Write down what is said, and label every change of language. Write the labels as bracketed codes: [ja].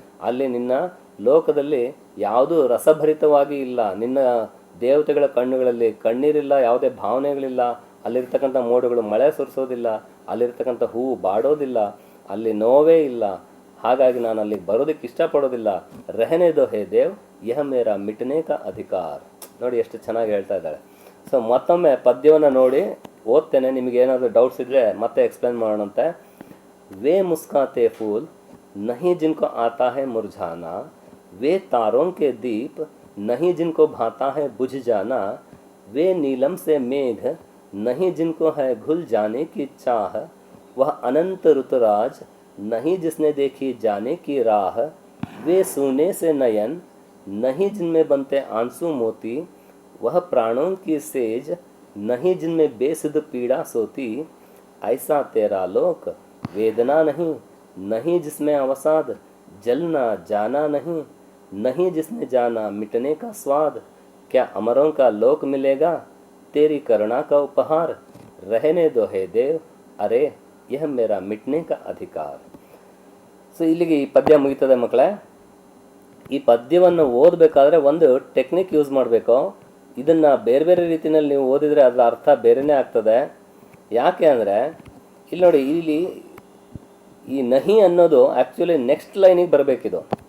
[kn] ಅಲ್ಲಿ ನಿನ್ನ ಲೋಕದಲ್ಲಿ ಯಾವುದೂ ರಸಭರಿತವಾಗಿ ಇಲ್ಲ, ನಿನ್ನ ದೇವತೆಗಳ ಕಣ್ಣುಗಳಲ್ಲಿ ಕಣ್ಣೀರಿಲ್ಲ, ಯಾವುದೇ ಭಾವನೆಗಳಿಲ್ಲ, ಅಲ್ಲಿರ್ತಕ್ಕಂಥ ಮೋಡಗಳು ಮಳೆ ಸುರಿಸೋದಿಲ್ಲ, ಅಲ್ಲಿರ್ತಕ್ಕಂಥ ಹೂವು ಬಾಡೋದಿಲ್ಲ, ಅಲ್ಲಿ ನೋವೇ ಇಲ್ಲ. ಹಾಗಾಗಿ ನಾನು ಅಲ್ಲಿಗೆ ಬರೋದಕ್ಕೆ ಇಷ್ಟಪಡೋದಿಲ್ಲ. [hi] ರೆಹನೆ ದೋ ಹೇ ದೇವ್ ಯಹ ಮೇರಾ ಮಿಟನೆ ಕಾ ಅಧಿಕಾರ. [kn] ನೋಡಿ ಎಷ್ಟು ಚೆನ್ನಾಗಿ ಹೇಳ್ತಾ ಇದ್ದಾಳೆ. ಸೊ ಮತ್ತೊಮ್ಮೆ ಪದ್ಯವನ್ನು ನೋಡಿ ಓದ್ತೇನೆ, ನಿಮಗೆ ಏನಾದರೂ ಡೌಟ್ಸ್ ಇದ್ದರೆ ಮತ್ತೆ ಎಕ್ಸ್ಪ್ಲೇನ್ ಮಾಡೋಣಂತೆ. [hi] वे मुस्काते फूल नहीं जिनको आता है मुरझाना, वे तारों के दीप नहीं जिनको भाता है बुझ जाना, वे नीलम से मेघ नहीं जिनको है घुल जाने की चाह, वह अनंत ऋतुराज नहीं जिसने देखी जाने की राह, वे सूने से नयन नहीं जिनमें बनते आंसू मोती, वह प्राणों की सेज नहीं जिनमें बेसुध पीड़ा सोती, ऐसा तेरा लोक वेदना नहीं नहीं जिसमें अवसाद जलना जाना नहीं नहीं जिसने जाना मिटने का स्वाद, क्या अमरों का लोक मिलेगा तेरी करुणा का उपहार रहने दो हे देव अरे यह मेरा मिटने का अधिकार. [kn] ಸೊ ಇಲ್ಲಿಗೆ ಈ ಪದ್ಯ ಮುಗಿತದೆ ಮಕ್ಕಳೇ. ಈ ಪದ್ಯವನ್ನು ಓದಬೇಕಾದ್ರೆ ಒಂದು ಟೆಕ್ನಿಕ್ ಯೂಸ್ ಮಾಡಬೇಕು. ಇದನ್ನು ಬೇರೆ ಬೇರೆ ರೀತಿಯಲ್ಲಿ ನೀವು ಓದಿದರೆ ಅದರ ಅರ್ಥ ಬೇರೆಯೇ ಆಗ್ತದೆ. ಯಾಕೆ ಅಂದರೆ ಇಲ್ಲಿ ನೋಡಿ, ಇಲ್ಲಿ ಈ ನಹಿ ಅನ್ನೋದು ಆ್ಯಕ್ಚುಲಿ ನೆಕ್ಸ್ಟ್ ಲೈನಿಗೆ ಬರಬೇಕಿದು.